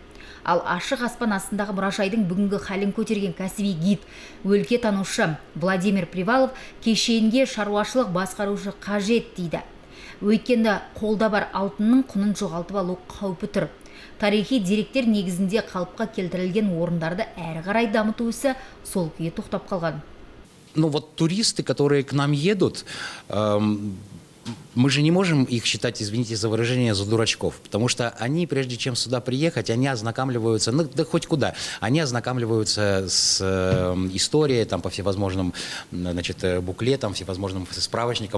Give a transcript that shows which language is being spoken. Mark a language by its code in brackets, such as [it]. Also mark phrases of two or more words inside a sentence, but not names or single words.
[kk] Ал ашық аспан астындағы мұражайдың бүгінгі халін көтерген кәсіби гид, өлке танушы Владимир Привалов кешенге шаруашылық басқарушы қажет дейді. Өйткенді қолда бар алтынның құнын жоғалтып алу қаупі тұр. Тарихи деректер негізінде қалыпқа келтірілген орындарды әрі қарай дамыту ісі сол күйі тоқтап қалған. [ru] Ну вот туристы, которые к нам едут, мы же не можем их считать, извините за выражение, за дурачков, потому что они, прежде чем сюда приехать, они ознакомливаются, ну да хоть куда, они ознакомливаются с историей, там, по всевозможным, значит, буклетам, всевозможным справочникам.